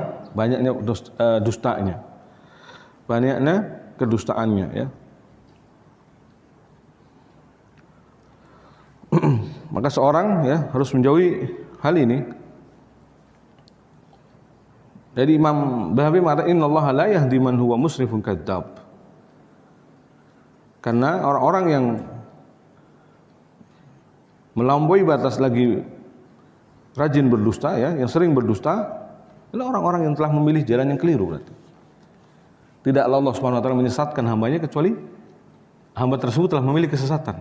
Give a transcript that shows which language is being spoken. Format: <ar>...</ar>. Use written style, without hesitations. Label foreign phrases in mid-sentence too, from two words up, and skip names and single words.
<id>Banyaknya dustanya. Banyaknya kedustaannya, ya. Maka seorang ya harus menjauhi hal ini. Jadi Imam Bahawi mengatakan</id> <ar>إن الله لا يهدي من هو مسرف كذاب.</ar> <id>Karena orang-orang yang melampaui batas lagi rajin berdusta, ya, yang sering berdusta adalah orang-orang yang telah memilih jalan yang keliru berarti. Tidaklah Allah</id> <ar>سبحانه وتعالى</ar> <id>menyesatkan hambanya kecuali hamba tersebut telah memilih kesesatan.</id>